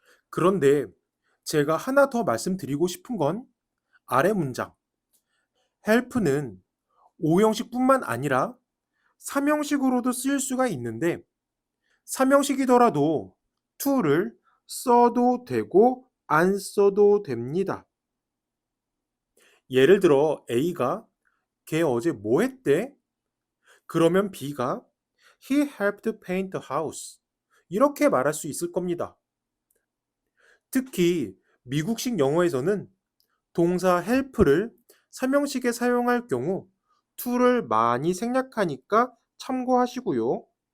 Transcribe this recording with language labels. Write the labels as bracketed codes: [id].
[ko] 그런데 제가 하나 더 말씀드리고 싶은 건 아래 문장 help는 5형식뿐만 아니라 3형식으로도 쓰일 수가 있는데 3형식이더라도 to를 써도 되고 안 써도 됩니다. 예를 들어 A가 걔 어제 뭐 했대? 그러면 B가 [en] He helped paint the house. [ko] 이렇게 말할 수 있을 겁니다. 특히 미국식 영어에서는 동사 help를 삼형식에 사용할 경우 to를 많이 생략하니까 참고하시고요.